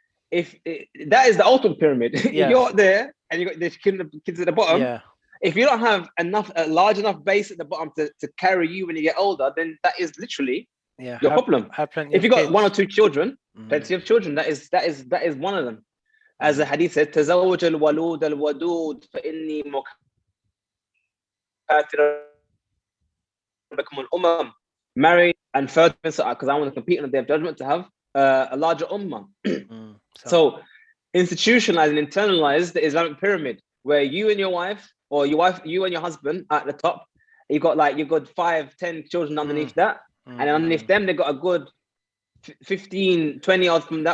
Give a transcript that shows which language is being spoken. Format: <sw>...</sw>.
<en>If that is the ultimate pyramid, Yes. you're there and you got the kids at the bottom. Yeah. If you don't have a large enough base at the bottom to carry you when you get older, then that is literally Yeah. your problem. Have plenty If of you got kids. one or two children, plenty of children, that is one of them. As the hadith says,</en> <ar>تزوج الولود الودود فإني مكاثر بكم الأمم.</ar> <en>Marry and further, because I want to compete on the day of judgment to have a larger ummah. So institutionalize and internalize the Islamic pyramid, where you and your wife, or you and your husband at the top, you've got 5-10 children underneath that, and underneath them they got a good 15, 20 odd from that</en>